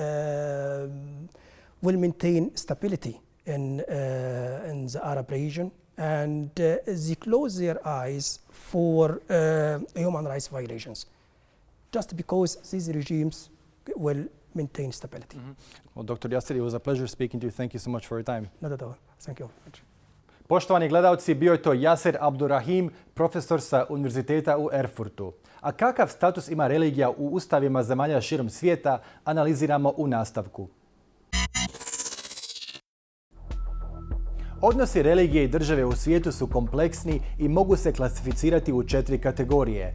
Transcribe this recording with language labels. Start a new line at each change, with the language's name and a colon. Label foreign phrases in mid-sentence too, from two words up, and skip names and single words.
English: maintain stability in the Arab region, and they close their eyes for human rights violations, just because these regimes will maintain stability. Mm-hmm. Well, Dr. Yasser, it was a pleasure speaking to you. Thank you so much for your time. Not at all. Thank you.
Bosnian: Poštovani gledalci, bio je to Yasser Abdelrahim, profesor sa Univerziteta u Erfurtu. A kakav status ima religija u ustavima zemalja širom svijeta, analiziramo u nastavku. Odnosi religije i države u svijetu su kompleksni i mogu se klasificirati u 4 kategorije.